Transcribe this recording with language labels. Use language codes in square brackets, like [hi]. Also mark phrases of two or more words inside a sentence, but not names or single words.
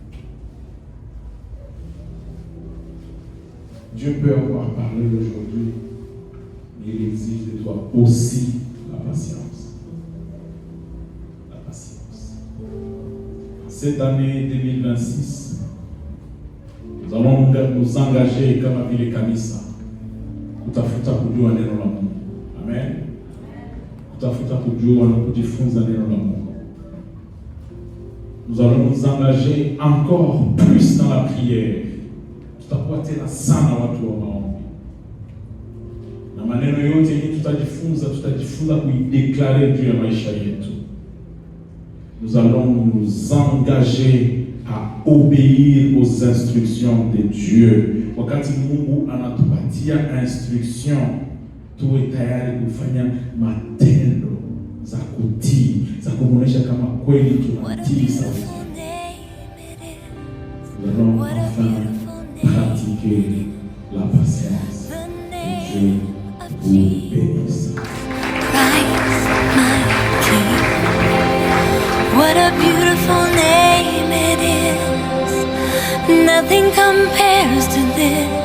[fr] Dieu peut avoir parlé aujourd'hui, mais il exige de toi aussi la patience. La patience. Cette année 2026, nous allons nous engager [sw] kama vile kanisa kutafuta kujua neno la Mungu. [fr] Amen. [sw] Kutafuta kujua na kujifunza neno la Mungu. [fr] Nous allons nous engager encore plus dans la prière. [sw] Tutakuwa tena sana watu wa maombi. Na maneno yote yenye tutajifunza kuideklare juu ya maisha yetu. [fr] Nous allons nous engager à obéir aux instructions de Dieu. [sw] Wakati Mungu anatupatia instruction, tuwe tayari kufanya matendo za kutii, za kuonesha kama kweli tunatii sauti. [fr] Nous allons enfin pratiquer la patience. Que Dieu vous bénisse. [en] What a beautiful name it is. Nothing compares to this.